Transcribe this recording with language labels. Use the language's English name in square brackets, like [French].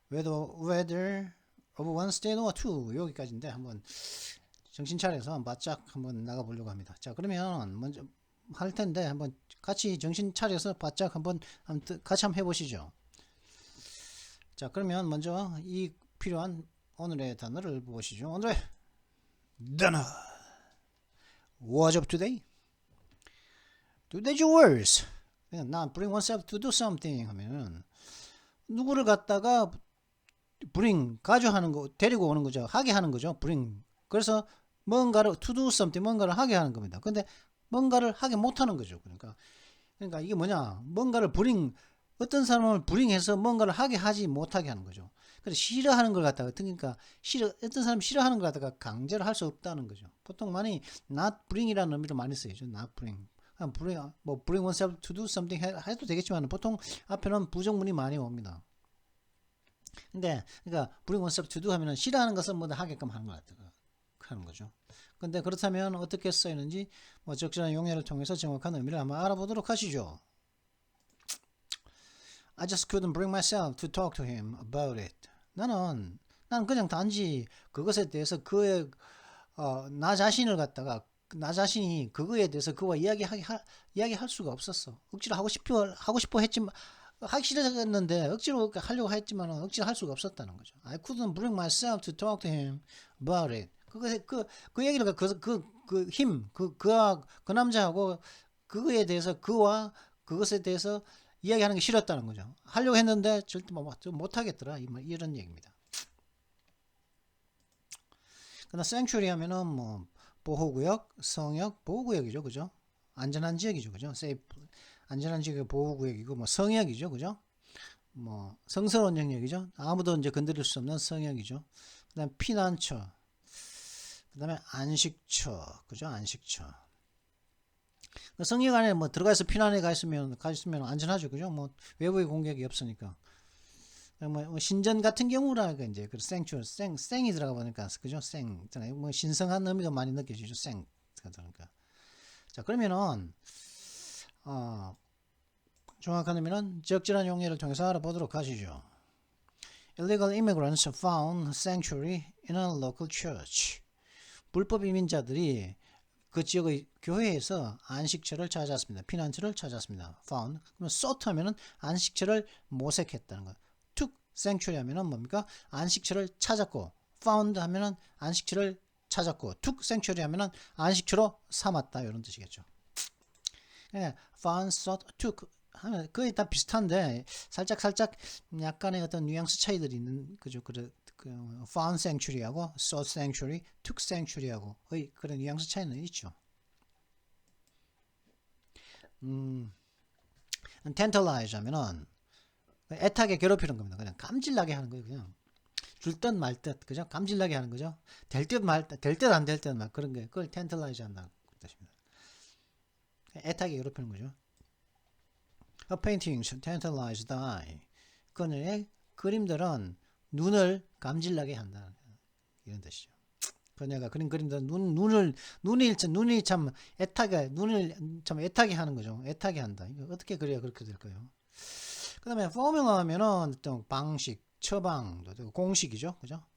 [English] whether of one state or two [Korean] 여기까지인데 한번 정신 차려서 바짝 한번 나가 보려고 합니다. 자, 그러면 먼저 할 텐데 한번 같이 정신 차려서 바짝 같이 한번 해보시죠. 자, 그러면 먼저 이 필요한 오늘의 단어를 보시죠. 오늘의 단어 [English] What's up today? Today's words. [Korean] 난 [English] bring oneself to do something [Korean] 하면은 누구를 갖다가 가져하는 거, 데리고 오는 거죠. 하게 하는 거죠. 그래서 뭔가를 [English] to do something, [Korean] 뭔가를 하게 하는 겁니다. 근데 뭔가를 하게 못하는 거죠. 그러니까 이게 뭐냐? 어떤 사람을 해서 뭔가를 하지 못하게 하는 거죠. 그래서 싫어하는 걸 갖다가 그러니까 어떤 사람 싫어하는 걸 갖다가 강제로 할 수 없다는 거죠. 보통 많이 not bring이라는 의미로 많이 쓰이죠. not bring. [English] bring oneself to do something [Korean] 해도 되겠지만 보통 앞에는 부정문이 많이 옵니다. 근데 그러니까 [English] bring oneself to do [Korean] 하면은 싫어하는 것을 뭐다 하게끔 하는 거죠. 근데 그렇다면 어떻게 쓰이는지 뭐 적절한 용어를 통해서 정확한 의미를 한번 알아보도록 하시죠. [English] I just couldn't bring myself to talk to him about it. [Korean] 나는 그냥 단지 그것에 대해서 나 자신이 그거에 대해서 그와 이야기할 수가 없었어. 억지로 하고 싶어 했지만 하기 싫었는데 억지로 하려고 했지만 억지로 할 수가 없었다는 거죠. [English] I couldn't bring myself to talk to him about it. [Korean] 그 얘기를 그 남자하고 그거에 대해서 그것에 대해서 이야기하는 게 싫었다는 거죠. 하려고 했는데 절대 못 하겠더라 이런 얘기입니다. 그러나 sanctuary 하면은 뭐 보호구역, 성역, 보호구역이죠, 그죠? 안전한 지역이죠, 그죠? 세이프, 안전한 지역의 보호구역이고, 뭐 성역이죠, 그죠? 뭐 성스러운 영역이죠. 아무도 이제 건드릴 수 없는 성역이죠. 그다음 피난처, 그다음에 안식처, 그죠? 안식처. 성역 안에 뭐 들어가서 피난해 가 있으면 안전하죠, 그죠? 뭐 외부의 공격이 없으니까. 뭐 신전 같은 경우라니까 이제 그 생추 생이 들어가 보니까 그죠? 뭐 신성한 의미가 많이 느껴지죠. 생가 들어가니까. 자, 그러면은 정확한 의미는 적절한 용례를 통해서 알아보도록 하시죠. [English] Illegal immigrants found sanctuary in a local church. [Korean] 불법 이민자들이 그 지역의 교회에서 안식처를 찾았습니다. 피난처를 찾았습니다. found. 그러면 sought 하면은 안식처를 모색했다는 거예요. took sanctuary 하면은 뭡니까? 안식처를 찾았고, found 하면은 안식처를 찾았고, took sanctuary 하면은 안식처로 삼았다, 이런 뜻이겠죠. 예, found, sought, took 하면 거의 다 비슷한데 살짝 약간의 어떤 뉘앙스 차이들이 있는 거죠. 그 found sanctuary하고 sought sanctuary, took sanctuary하고 거의 그런 뉘앙스 차이는 있죠. tantalize 하면은 애타게 괴롭히는 겁니다. 그냥 감질나게 하는 거예요. 그냥 줄 듯 말 듯, 그죠? 감질나게 하는 거죠. 될 듯 말 듯, 될 듯 안 될 듯 막 그런 게 그걸 tantalize 한다고 뜻입니다. 애타게 괴롭히는 거죠. [English] A painting tantalize the eye. [Korean] 그녀의 그림들은 눈을 감질나게 한다, 이런 뜻이죠. 그녀가 그린 그림들은 눈이 참 애타게 하는 거죠. 애타게 한다. 이거 어떻게 그래야 그렇게 될까요? 그다음에 formula 하면은 어떤 방식, 처방도 되고 공식이죠, 그죠?